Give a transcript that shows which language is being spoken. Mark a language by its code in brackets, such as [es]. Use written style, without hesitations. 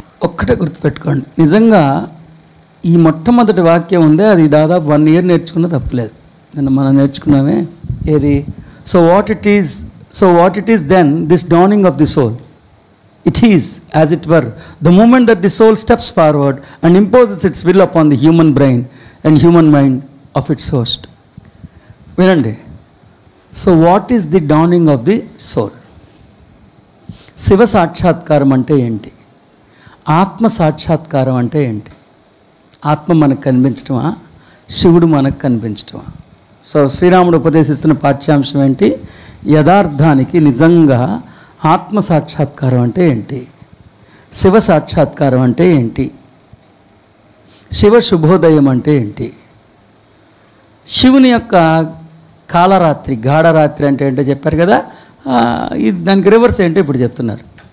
[te] ఒక్కటే గుర్తుపెట్టుకోండి, నిజంగా ఈ మొట్టమొదటి వాక్యం ఉందే అది దాదాపు 1 year నేర్చుకున్న తప్పలేదు. నిన్న మనం నేర్చుకున్నామే ఏది, [en] So what it is then this dawning of the soul. It is, as it were, the moment that the soul steps forward and imposes its will upon the human brain and human mind of its host. [te] వినండి, [en] So what is the dawning of the soul? [te] Shiva సాక్షాత్కారం అంటే ఏంటి? ఆత్మ సాక్షాత్కారం అంటే ఏంటి? ఆత్మ మనకు కనిపించటమా, శివుడు మనకు కనిపించటమా? సో శ్రీరాముడు ఉపదేశిస్తున్న పాఠ్యాంశం ఏంటి? యథార్థానికి నిజంగా ఆత్మ సాక్షాత్కారం అంటే ఏంటి, శివ సాక్షాత్కారం అంటే ఏంటి, శివ శుభోదయం అంటే ఏంటి, శివుని యొక్క కాలరాత్రి గాఢరాత్రి అంటే ఏంటో చెప్పారు కదా, ఇది దానికి రివర్స్ ఏంటో ఇప్పుడు చెప్తున్నారు.